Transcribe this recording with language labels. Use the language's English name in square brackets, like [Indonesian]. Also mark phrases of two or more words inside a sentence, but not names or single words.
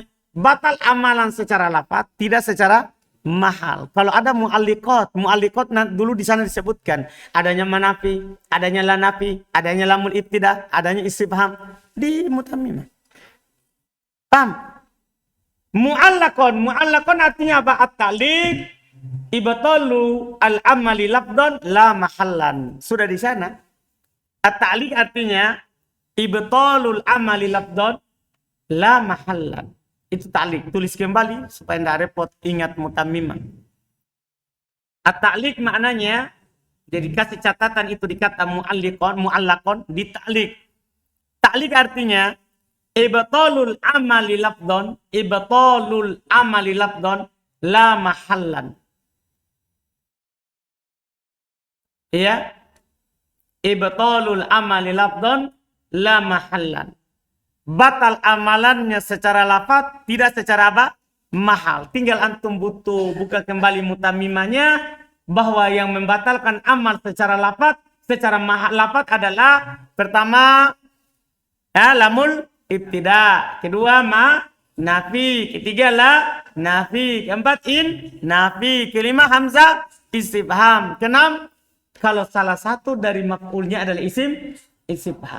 [Indonesian] Batal amalan secara lafaz, tidak secara mahal. Kalau ada mu'alliqat dulu di sana disebutkan adanya manafi, adanya la nafi, adanya lamul ibtidah, adanya istifham di mutamimah. Paham? Mu'allaqan artinya apa? [Arabic] التعليق إبطال العمل لفظا لا محلا. [Indonesian] Sudah di sana. At-ta'liq artinya [Arabic] إبطال العمل لفظا لا محلا. [Indonesian] Itu ta'liq. Tulis kembali supaya tidak repot, ingat mutamimah. At-ta'liq maknanya, jadi kasih catatan itu di kata mu'allaqan di ta'liq. Ta'liq artinya [Arabic] إبطال العمل لفظا لا محلا. Ya, إبطال العمل لفظا لا محلا. [Indonesian] Batal amalannya secara lafaz, tidak secara apa? Mahal. Tinggal antum buka kembali mutamimahnya, bahwa yang membatalkan amal secara lafaz, secara lafaz adalah pertama lamul ibtida, kedua nafi, ketiga la nafi, keempat nafi, kelima hamzah istifham, keenam kalau salah satu dari maf'ulnya adalah isim istifham.